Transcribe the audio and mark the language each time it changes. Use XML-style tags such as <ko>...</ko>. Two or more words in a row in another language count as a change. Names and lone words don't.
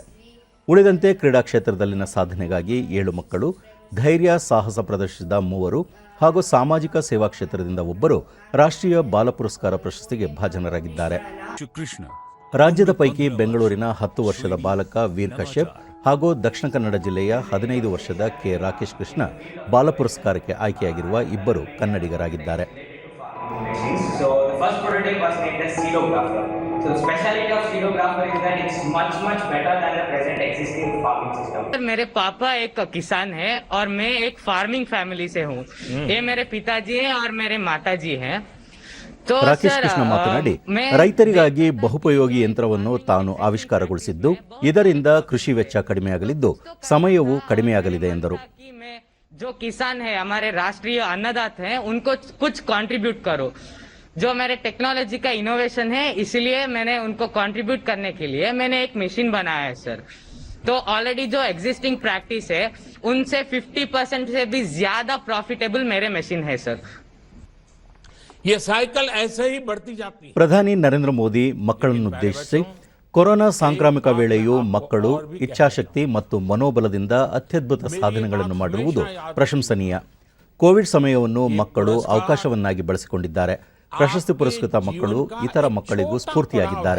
<kn>ಉಳಿದಂತೆ ಕ್ರೀಡಾ ಕ್ಷೇತ್ರದಲ್ಲಿನ ಸಾಧನೆಗಾಗಿ 7 ಮಕ್ಕಳು, ಧೈರ್ಯ ಸಾಹಸ ಪ್ರದರ್ಶಿಸಿದ 3 ಹಾಗೂ ಸಾಮಾಜಿಕ ಸೇವಾ ಕ್ಷೇತ್ರದಿಂದ 1 ರಾಷ್ಟ್ರೀಯ ಬಾಲ ಪುರಸ್ಕಾರ ಪ್ರಶಸ್ತಿಗೆ ಭಾಜನರಾಗಿದ್ದಾರೆ. ರಾಜ್ಯದ ಪೈಕಿ ಬೆಂಗಳೂರಿನ 10 ವರ್ಷದ ಬಾಲಕ ವೀರ್ ಕಶ್ಯಪ್ ಹಾಗೂ ದಕ್ಷಿಣ ಕನ್ನಡ ಜಿಲ್ಲೆಯ 15 ವರ್ಷದ ಕೆ ರಾಕೇಶ್ ಕೃಷ್ಣ ಬಾಲ ಪುರಸ್ಕಾರಕ್ಕೆ ಆಯ್ಕೆಯಾಗಿರುವ 2 ಕನ್ನಡಿಗರಾಗಿದ್ದಾರೆ.</kn> <hi>मेरे पापा एक किसान हैं और मैं एक</hi> <en>farming family</en> <hi>से हूँ. ये मेरे पिताजी हैं और मेरे माताजी हैं.</hi> <kn>ರಾಕೇಶ್ ಕೃಷ್ಣ ಮಾತನಾಡಿ, ರೈತರಿಗಾಗಿ ಬಹುಪಯೋಗಿ ಯಂತ್ರವನ್ನು ತಾನು ಆವಿಷ್ಕಾರಗೊಳಿಸಿದ್ದು, ಇದರಿಂದ ಕೃಷಿ ವೆಚ್ಚ ಕಡಿಮೆಯಾಗಲಿದ್ದು ಸಮಯವೂ ಕಡಿಮೆಯಾಗಲಿದೆ ಎಂದರು.</kn> <hi>जो किसान है, हमारे राष्ट्रीय अन्नदाता हैं, उनको कुछ कंट्रीब्यूट करो. जो मेरे टेक्नोलॉजी का इनोवेशन है, इसलिए मैंने उनको कंट्रीब्यूट करने के लिए मैंने एक मशीन बनाया है सर. तो ऑलरेडी जो</hi> <en>existing practice</en> <hi>है उनसे 50% से भी ज्यादा प्रॉफिटेबल मेरे मशीन है सर. ये साइकिल ऐसे ही बढ़ती जाती है.</hi> <kn>ಪ್ರಧಾನಿ ನರೇಂದ್ರ ಮೋದಿ ಮಕ್ಕಳನ್ನುದ್ದೇಶಿಸಿ, ಕೊರೋನಾ ಸಾಂಕ್ರಾಮಿಕ ವೇಳೆಯೂ ಮಕ್ಕಳು ಇಚ್ಛಾಶಕ್ತಿ ಮತ್ತು ಮನೋಬಲದಿಂದ ಅತ್ಯದ್ಭುತ ಸಾಧನೆಗಳನ್ನು ಮಾಡಿರುವುದು ಪ್ರಶಂಸನೀಯ. ಕೋವಿಡ್ ಸಮಯವನ್ನು ಮಕ್ಕಳು ಅವಕಾಶವನ್ನಾಗಿ ಬಳಸಿಕೊಂಡಿದ್ದಾರೆ. ಪ್ರಶಸ್ತಿ ಪುರಸ್ಕೃತ ಮಕ್ಕಳು ಇತರ ಮಕ್ಕಳಿಗೂ ಸ್ಫೂರ್ತಿಯಾಗಿದ್ದಾರೆ.</kn>